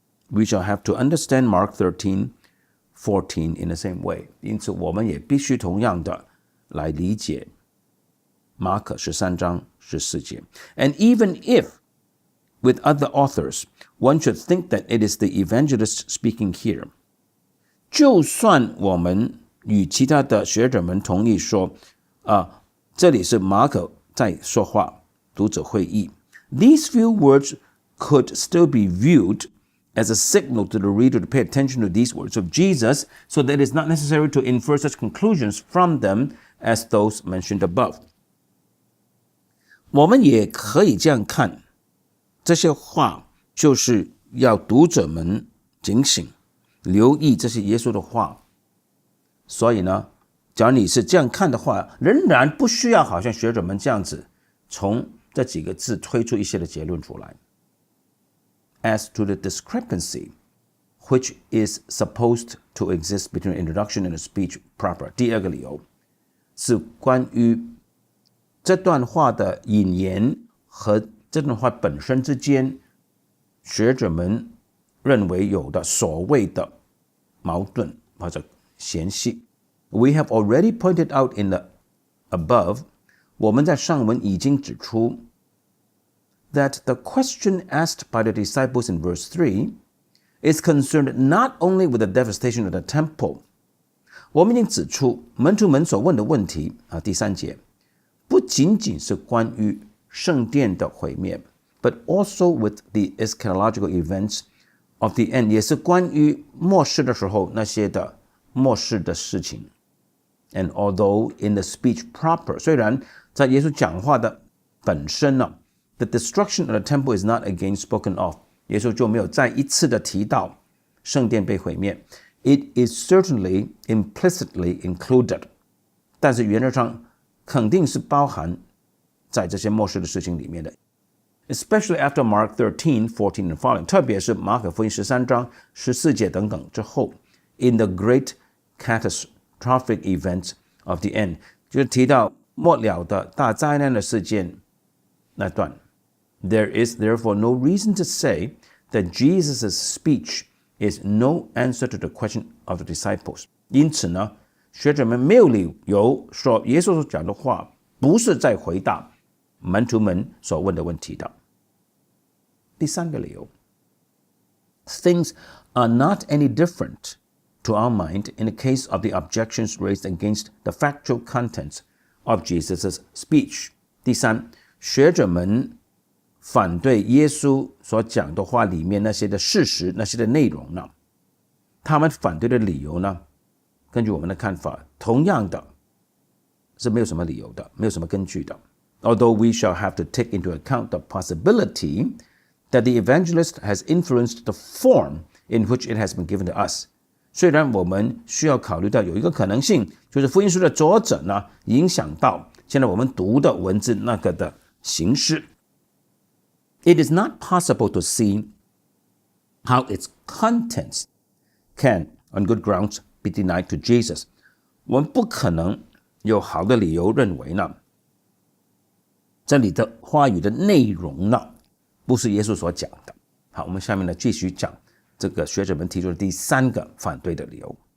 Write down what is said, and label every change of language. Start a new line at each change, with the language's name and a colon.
English: We shall have to understand Mark 13:14 in the same way.
Chinese: 因此我们也必须同样的来理解马可13章14节。
English: And even if with other authors, one should think that it is the evangelist speaking here.
Chinese: 就算我们与其他的学者们同意说这里是马可在说话，读者会意。
English: These few words could still be viewed as a signal to the reader to pay attention to these words of Jesus, so that it is not necessary to infer such conclusions from them as those mentioned above.
Chinese: 我们也可以这样看，这些话就是要读者们警醒，留意这些耶稣的话。所以呢，假如你是这样看的话，仍然不需要好像学者们这样子从这几个字推出一些的结论出来。
English: As to the discrepancy which is supposed to exist between introduction and a speech proper,
Chinese: 第二个理由是关于这段话的引言和这段话本身之间，学者们认为有的所谓的矛盾或者嫌隙。
English: We have already pointed out in the above,
Chinese: 我们在上文已经指出
English: that the question asked by the disciples in verse 3 is concerned not only with the devastation of the temple.
Chinese: 我们已经指出门徒们所问的问题第3节不仅仅是关于圣殿的毁灭
English: but also with the eschatological events of the end,
Chinese: 也是关于末世的时候那些的末世的事情。
English: And although in the speech proper,
Chinese: 虽然在耶稣讲话的本身呢，
English: the destruction of the temple is not again spoken of.
Chinese: 耶稣就没有再一次的提到圣殿被毁灭。
English: It is certainly implicitly included.
Chinese: 但是原则上肯定是包含在这些末世的事情里面的。
English: Especially after Mark 13, 14 and following.
Chinese: 特別是馬可福音13章14節等等之後。
English: In the great catastrophic events of the end，
Chinese: 就是提到末了的大灾难的事件那段。
English: There is therefore no reason to say that Jesus' speech is no answer to the question of the disciples。
Chinese: 因此呢，学者们没有理由说耶稣所讲的话不是在回答门徒们所问的问题的。第三个理由
English: ，Things are not any different to our mind in the case of the objections raised against the factual contents of Jesus' speech。
Chinese: 第三，学者们反对耶稣所讲的话里面那些的事实、那些的内容呢，他们反对的理由呢，根据我们的看法，同样的是没有什么理由的，没有什么根据的。
English: Although we shall have to take into account the possibility that the evangelist has influenced the form in which it has been given to us。
Chinese: 虽然我们需要考虑到有一个可能性，就是福音书的作者呢，影响到现在我们读的文字那个的形式。
English: It is not possible to see how its contents can, on good grounds, be denied to Jesus。
Chinese: 我们不可能有好的理由认为呢，这里的话语的内容呢，不是耶稣所讲的。好，我们下面呢继续讲这个学者们提出的第三个反对的理由。